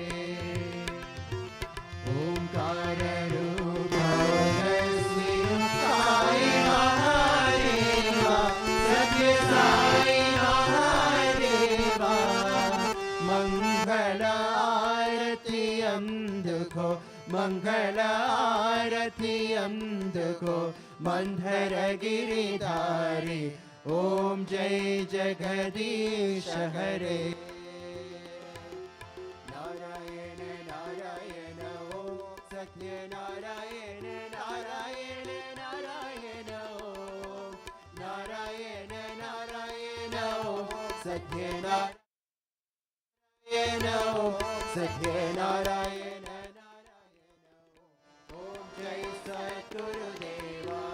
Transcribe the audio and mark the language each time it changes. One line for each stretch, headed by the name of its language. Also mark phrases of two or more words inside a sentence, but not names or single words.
Sanskrit: ಓಂಕಾರ ರೂಪ ಸಾಯಿ ಮಹಾದೇವ ಸತ್ಯ ಸಾಯಿ ಮಹಾದೇವ
Kannada: ಮಂಗಳ ಆರತಿ ಅಂದುಕೋ ಮಂಗಳ ಆರತಿ ಅಂದುಕೋ
Sanskrit: ಮಂಧರ ಗಿರಿಧಾರಿ ಓಂ ಜೈ ಜಗದೀಶ ಹರೇ ನಾರಾಯಣ ನಾರಾಯಣ ಓಂ ಸತ್ಯ ನಾರಾಯಣ ನಾರಾಯಣ ನಾರಾಯಣ ಓಂ ನಾರಾಯಣ ನಾರಾಯಣ ಓಂ ಸತ್ಯ ನಾರಾಯಣ ಓಂ ಸತ್ಯ ನಾರಾಯಣ ನಾರಾಯಣ ಓಂ ಜೈ ಸದ್ಗುರುದೇವ